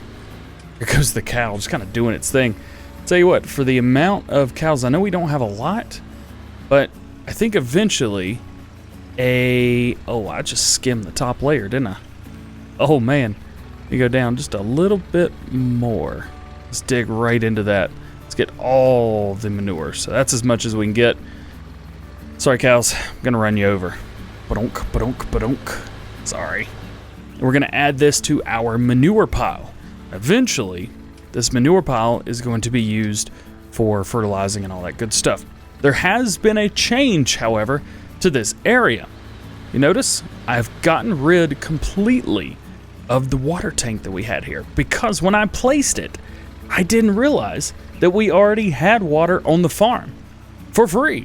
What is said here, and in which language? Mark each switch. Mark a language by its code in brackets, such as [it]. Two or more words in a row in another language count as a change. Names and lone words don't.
[en] Here goes the cow, just kind of doing its thing. Tell you what, for the amount of cows, I know we don't have a lot, but I think eventually oh, I just skimmed the top layer, didn't I? Oh man, you go down just a little bit more. Let's dig right into that. Let's get all the manure. So that's as much as we can get. Sorry, cows, I'm gonna run you over. Ba-donk, ba-donk, ba-donk. Sorry. We're gonna add this to our manure pile. Eventually, this manure pile is going to be used for fertilizing and all that good stuff. There has been a change, however, to this area. You notice I've gotten rid completely of the water tank that we had here because when I placed it, I didn't realize that we already had water on the farm for free.